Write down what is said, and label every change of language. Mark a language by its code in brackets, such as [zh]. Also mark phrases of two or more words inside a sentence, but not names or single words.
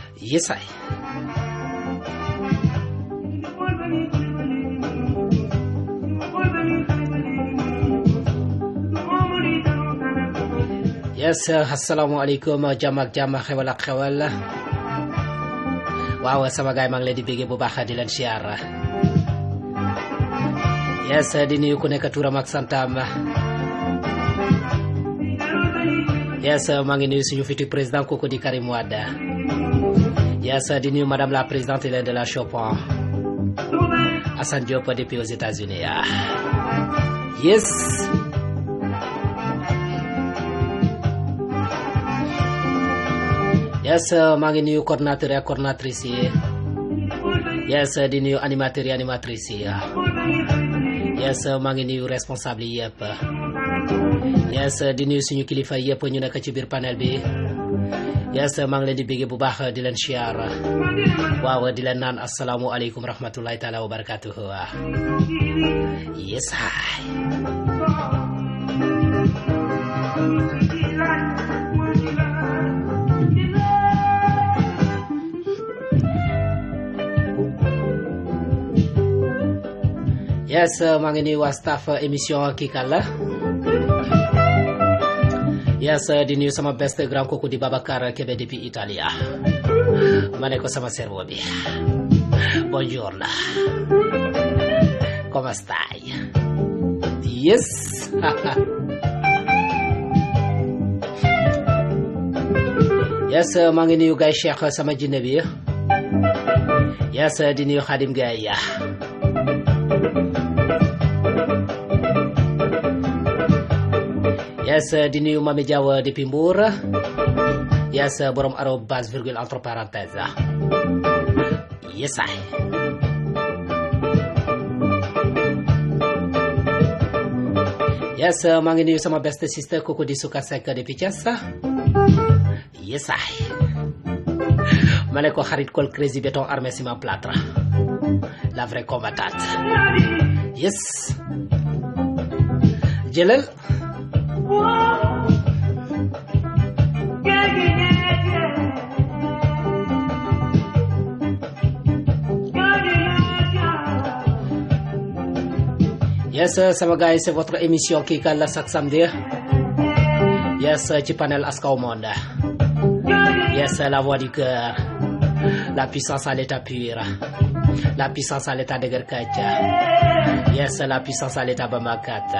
[wo] Yes, I. Yes, assalamualaikum jamak xewal ak xewal. Waaw sama gaay maa ngi leen di bégee bu baax di leen siyaar. Yes, di nuyu ku nekk turam ak santam. Yes, maa ngi nuyu suñu futur président kooku di Karim Wade. [fr] Yes, [wo] di nuyu [fr] madame la présidente de la Chopin, Assane Diop depuis aux États-Unis. [wo] Yes. Yes, maa ngi nuyu coordinateur ak coordinatrice yi. Yes, di nuyu animateur yi animatrice yi. Yes, maa ngi nuyu responsable yi yëpp. Yes, di nuyu suñu kilifa yëpp ñu nekk ci biir panel bi. Yes, maa ngi leen di bégee bu baax di leen siyaar. Waaw di leen naan [ar] السلام عليكم ورحمة الله تعالى وبركاته. [en] Yes, hi. [wo] Yes, maa ngi nuyu waa staff émission Kikala. Yes, di nuyu sama best grand kooku di Babacar Kebe depuis Italia. Ma ne ko sama cerveau bi. [it] Buongiorno. Come stai? Yes. [wo] Yes, maa ngi nuyu Gaye Cheikh sama jinne bi. Yes, di nuyu Khadim Gaye. Yes, di nuyu Mami Diaw depuis Mbour. [fr] Yes, borom arobase virgule entre parenthèses. [wo] Yes, I. Yes, maa ngi nuyu sama [en] best sister [wo] kooku di Suka Seck depuis Thiès. Yes, I. Ma ne ko xarit Kol Crazy Béton Armé Ciment Plâtre, [fr] la vraie combattante. [wo] Yes. Jëlal. Yes, sama gars, [fr] c'est votre émission Kikala chaque samedi. [wo] Yes, ci panel Askaw Monde. [fr] Yes, la voix du cœur. La puissance à l'état pur. La puissance à l'état de Gerkacha. Yes, la puissance à l'état Bamakata.